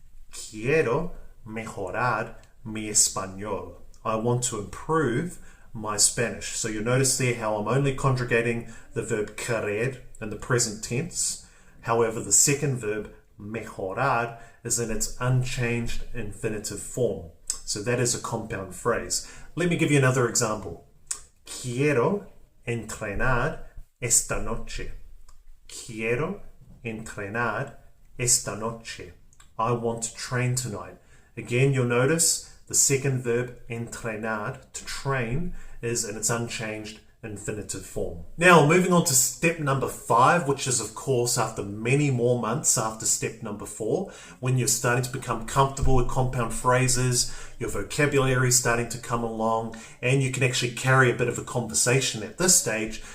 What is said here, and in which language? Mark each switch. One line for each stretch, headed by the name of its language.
Spanish: Quiero mejorar mi español.
English: I want to improve my Spanish. So you'll notice there how I'm only conjugating the verb querer in the present tense. However, the second verb mejorar is in its unchanged infinitive form. So that is a compound phrase. Let me give you another example.
Spanish: Quiero entrenar esta noche. Quiero entrenar esta noche.
English: I want to train tonight. Again, you'll notice the second verb entrenar, to train, is in its unchanged infinitive form. Now, moving on to step number 5, which is of course after many more months after step number 4, when you're starting to become comfortable with compound phrases, your vocabulary is starting to come along, and you can actually carry a bit of a conversation at this stage.